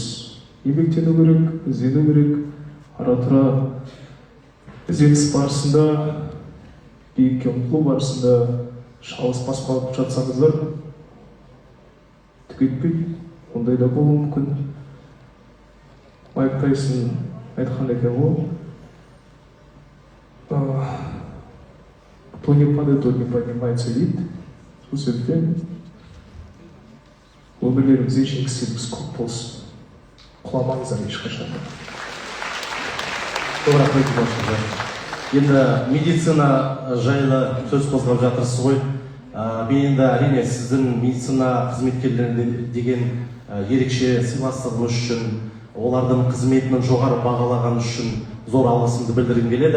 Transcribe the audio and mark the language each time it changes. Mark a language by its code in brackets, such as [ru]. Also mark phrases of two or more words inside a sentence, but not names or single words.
[kk] Еңбектену керек, іздену керек, ара-тұра ізденіс барысында, биікке ұмтылу барысында шалыс баспалып жатсаңыздар, түк етпейді, ондай да болуы мүмкін. Майк Тайсон айтқан екен ғой, [ru] кто не падает, тот не поднимается дейді. [kk] Сол себептен өмірлеріңізде жеңістеріңіз көп болсын. Құламаңыздар ешқашан. Көп рахмет Димаш. Енді медицина жайлы сөз қозғап жатырсыз ғой. Мен енді әрине сіздің медицина қызметкерлеріне деген ерекше сыйластығыңыз үшін, олардың қызметінің жоғары бағалаған үшін зор алғысымды білдіргім келеді.